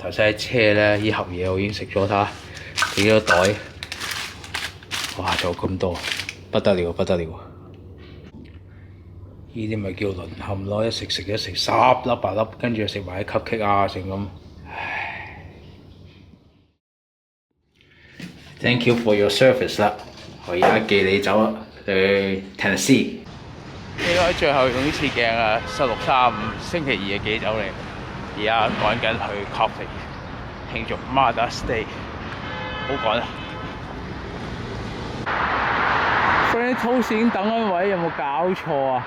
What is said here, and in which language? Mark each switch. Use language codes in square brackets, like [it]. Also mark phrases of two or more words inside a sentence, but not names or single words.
[yue] 頭先喺車咧，呢盒嘢我已經食咗它，幾多袋？哇！仲有咁多，不得了！呢啲咪叫淪陷咯！一食10粒8粒，跟住食埋啲 cupcake 啊，成咁。唉 [en] Thank you for your service [yue] 啦！我而家寄你走去 Tennessee。應該最後用呢次鏡啊，16:35星期2嘅寄走你。而家趕緊去 Copley 慶祝 Mother's Day，好趕啊 ！Friend Toast 已經等緊位，有冇搞錯啊？